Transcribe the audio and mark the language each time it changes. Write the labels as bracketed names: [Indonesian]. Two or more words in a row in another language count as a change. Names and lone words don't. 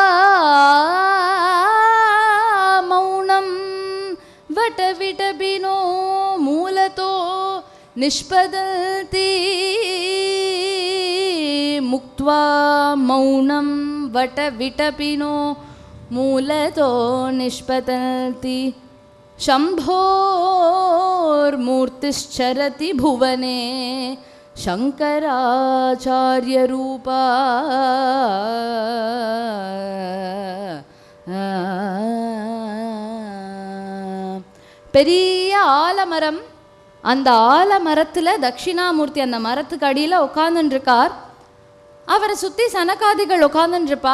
[Sanskrit] मौनं वटविटपिनो मूलतो निष्पतन्ति मुक्त्वा मौनं वटविटपिनो मूलतो निष्पतन्ति शम्भोर्मूर्तिश्चरति भुवने शङ्कराचार्यरूपा [Tamil] பெரிய ஆலமரம், அந்த ஆலமரத்தில் தட்சிணாமூர்த்தி அந்த மரத்துக்கு அடியில் உட்காந்துருக்கார். அவரை சுற்றி சனகாதிகள் உட்காந்துருப்பா.